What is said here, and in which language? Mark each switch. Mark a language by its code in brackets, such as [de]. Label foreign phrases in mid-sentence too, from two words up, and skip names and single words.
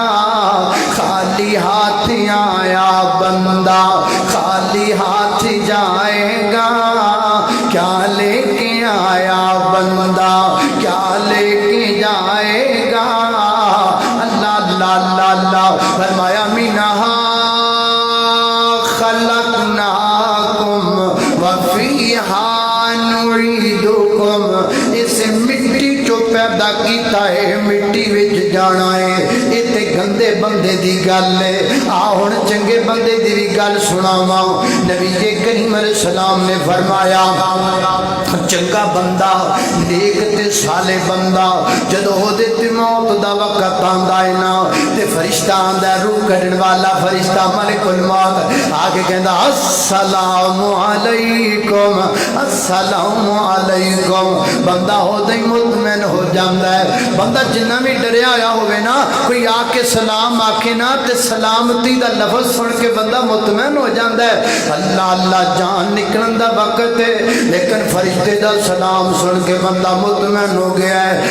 [ur] خالی ہاتھ آیا بندہ خالی ہاتھ جائے گا کیا لے کے آیا بندہ کیا لے کے جائے گا اللہ اللہ اللہ اللہ فرمایا منہا خلقناکم وفیہا [pa] کیتا ہے مٹی وچ جانا ہے. یہ تے گندے بندے دی گل ہے. آ ہن چنگے بندے دی بھی گل سناواں۔ نبی کریم علیہ‌السلام نے فرمایا چنگا بندہ نیک تے صالح بندہ جدوں اوہدے تے موت دا وقت آندا ہے نا تے فرشتہ آندا روح کڈھن والا فرشتہ ملک الموت آکے کہندا [ar] السلام عليكم السلام عليكم. [pa] بندہ اوہدا ہی مطمئن ہو جاندا ہے۔ بندہ جنا بھی ڈریا ہویا ہووے نا کوئی آکے سلام آکھے نا تے سلامتی دا لفظ سن کے بندہ مطمئن ہو جاتا ہے. اللہ اللہ جان نکلن دا وقت ہے لیکن فرشتے دا سلام سن کے بندہ مطمئن ہو گیا ہے.